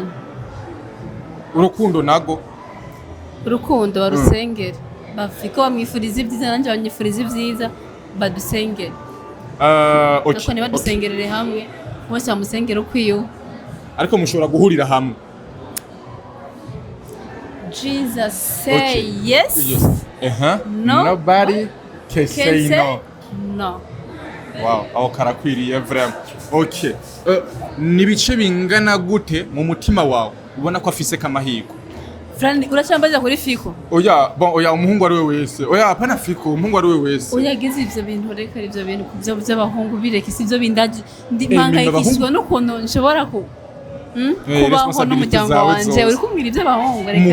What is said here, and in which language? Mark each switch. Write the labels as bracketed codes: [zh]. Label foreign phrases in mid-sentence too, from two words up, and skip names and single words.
[rn] urukundo nago urukundo barusengera bafiko bamwifuriza ibyiza nanje banyifuriza ibyiza badusengera okay ne badusengerere hamwe bose bamusengera ukwiyo ariko mushobora guhurira hamwe [en] Jesus say yes nobody can say no [rn] wow aho karakwiriye vraiment okay nibice bingana gute mu mutima wawe ubona ko afise kamahiko Frani uracambaza kuri Fiko. Oya, bon oya umuhungu ari we wese. Oya hapana Fiko, umuhungu ari we wese. Oya gize ivyo bintu reka ivyo bintu kuvyo by'abahungu bireke sivyo bindaje ndimanga ikishwa no kono nshobora ku kubaho n'umuryango wanje uri kumbwira iby'abahungu reka